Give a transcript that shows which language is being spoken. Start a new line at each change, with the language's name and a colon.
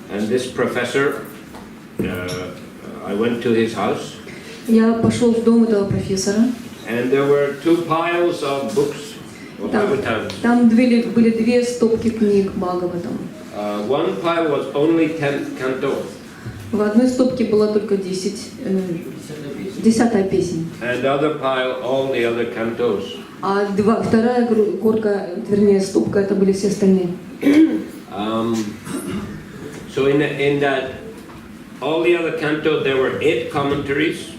English: And this professor, I went to his house.
Russian: Я пошел в дом этого профессора.
English: And there were 2 piles of books of Bhagavatam.
Russian: Там были 2 стопки книг Бхагаватам.
English: One pile was only 10 cantos.
Russian: В одной стопке была только 10-я песнь.
English: And the other pile, all the other cantos.
Russian: А вторая горка, вернее, стопка, это были все остальные.
English: So in that, all the other cantos, there were 8 commentaries.